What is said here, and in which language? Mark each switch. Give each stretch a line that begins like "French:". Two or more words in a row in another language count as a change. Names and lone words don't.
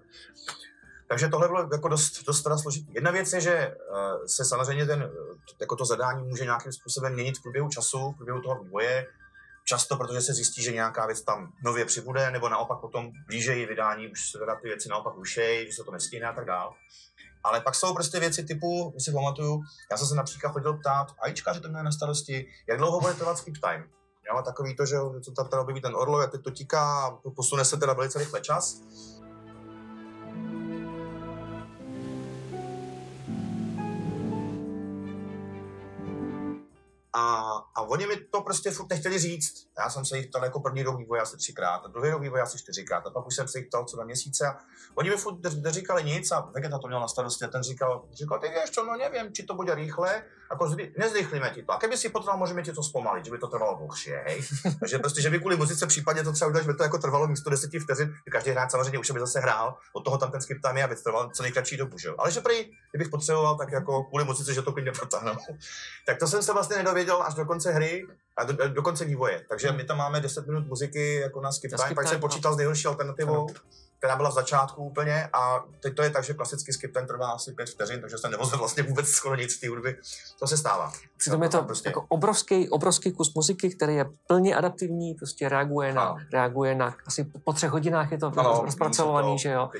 Czech: Takže tohle bylo jako dost teda složitý. Jedna věc je, že se samozřejmě jako to zadání může nějakým způsobem měnit v průběhu času, v průběhu toho vývoje. Často, protože se zjistí, že nějaká věc tam nově přibude, nebo naopak potom blíže vydání už se teda ty věci naopak rušejí, že se to nestihne a tak dál. Ale pak jsou prostě věci typu, si pamatuju, já jsem se například chodil ptát AIčkaři to měli na starosti, jak dlouho bude trvat
English: skip time.
Czech: Jo, takový to, že to teda objeví ten orlov, jak teď to tiká, posune se teda velice rychle čas. A oni mi to prostě furt nechtěli říct. Já jsem se jich ptal jako první rok vývoje asi 3krát, a druhý rok vývoje asi 4krát, a pak už jsem se jich ptal co 2 měsíce a oni mi furt neříkali nic a Vegeta to měl na starosti a ten říkal,
Slovak: ty vieš čo, no neviem, či to bude rýchle, ako nezrýchlíme ti to. A keby si potreboval, môžeme ti to spomaliť, že by to trvalo dlhšie, hej.
Czech: Takže prostě, že by kvůli muzice případně to třeba udělat, že by to jako trvalo místo 10 vteřin, každý hráč samozřejmě už by zase hrál, od toho tam ten skip tam je, aby trval co nejkratší dobu, že jo. Ale že prý, kdybych potřeboval, tak jako kvůli muzice, že to klidně protáhnou. Tak to jsem se vlastně nedověděl až do konce hry a do konce vývoje. Takže my tam máme 10 minut muziky jako na
English: skip time,
Czech: pak jsem počítal s nejhorší alternativou. která byla v začátku úplně a teď to je tak, že klasický skip ten trvá asi 5 vteřin, takže jsem nevozil vlastně vůbec skoro nic z té hudby. To se stává. Přitom je to prostě jako obrovský kus muziky, který je plně adaptivní, prostě reaguje na asi po 3 hodinách je to rozpracovaný, že jo.